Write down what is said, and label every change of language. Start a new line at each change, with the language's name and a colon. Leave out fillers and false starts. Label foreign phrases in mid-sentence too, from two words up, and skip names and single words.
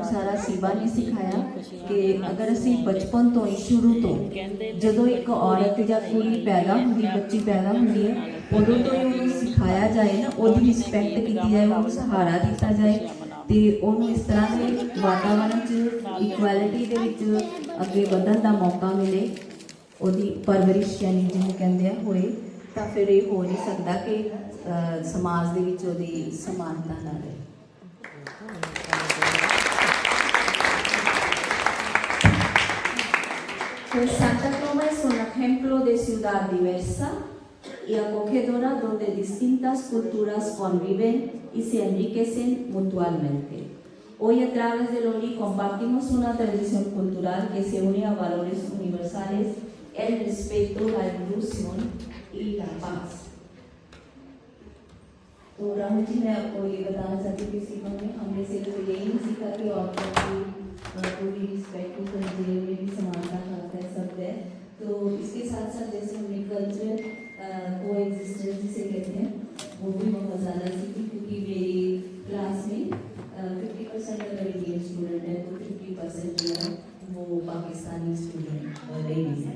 Punjabi: ਸਾਰਾ ਸੀਵਾ ਨੇ ਸਿਖਾਇਆ ਕਿ ਅਗਰ ਅਸੀਂ ਬਚਪਨ ਤੋਂ ਹੀ ਸ਼ੁਰੂ ਤੋਂ ਜਦੋਂ ਇੱਕ ਔਰਤ ਜਾਂ ਕੁੜੀ ਪੈਦਾ ਹੁੰਦੀ, ਬੱਚੀ ਪੈਦਾ ਹੁੰਦੀ ਹੈ, ਉਦੋਂ ਤੋਂ ਹੀ ਉਹਨੂੰ ਸਿਖਾਇਆ ਜਾਏ ਨਾ, ਉਹਦੀ ਰਿਸਪੈਕਟ ਕੀਤੀ ਜਾਏ, ਉਹਨੂੰ ਸਹਾਰਾ ਦਿੱਤਾ ਜਾਏ, ਤੇ ਉਹਨੂੰ ਇਸ ਤਰ੍ਹਾਂ ਦੇ ਵਾਤਾਵਰਣ 'ਚ ਇਕੁਐਲਿਟੀ ਦੇ ਵਿੱਚ ਅੱਗੇ ਵਧਣ ਦਾ ਮੌਕਾ ਮਿਲੇ, ਉਹਦੀ ਪਰਵਰਿਸ਼ ਯਾਨੀ ਜਿਹਨੂੰ ਕਹਿੰਦੇ ਆ ਹੋਏ, ਤਾਂ ਫਿਰ ਇਹ ਹੋ ਨਹੀਂ ਸਕਦਾ ਕਿ ਸਮਾਜ ਦੇ ਵਿੱਚ ਉਹਦੀ ਸਮਾਨਤਾ ਨਾ ਰਹੇ।
Spanish: Pues Santa Toma es un ejemplo de ciudad diversa y acogedora donde distintas culturas conviven y se enriquecen mutuamente. Hoy a través de Lori compartimos una tradición cultural que se une a valores universales, el respeto, la inclusión y la paz.
Hindi: तो राहुल जी, मैं आपको ये बताना चाहती हूँ कि सीखों में हमने सिर्फ यही नहीं सीखा कि औरतों की भी रिस्पेक्ट करते हुए भी समानता हक है, सब है। तो इसके साथ साथ जैसे हमने
English: culture co-existence
Hindi: जिसे कहते हैं वो भी बहुत ज़्यादा सीखी, क्योंकि मेरी क्लास में 50% अगर
English: Indian student
Hindi: है तो 50% जो है वो
English: Pakistani student ladies
Hindi: हैं।